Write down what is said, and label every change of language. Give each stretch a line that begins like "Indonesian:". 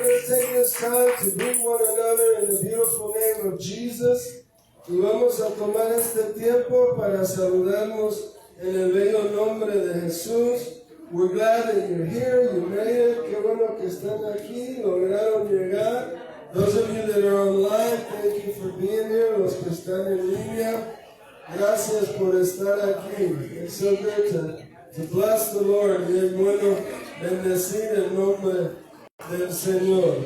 English: Let's take this time to greet one another in the beautiful name of Jesus.
Spanish: Y vamos a tomar este tiempo para saludarnos en el bello nombre de Jesús.
English: We're glad that you're here. You made it.
Spanish: Qué bueno que están aquí. Lograron llegar.
English: Those of you that are online, thank you for being here.
Spanish: Los que están en línea, gracias por estar aquí.
English: It's so good to bless the Lord.
Spanish: Y es bueno bendecir el nombre del Señor.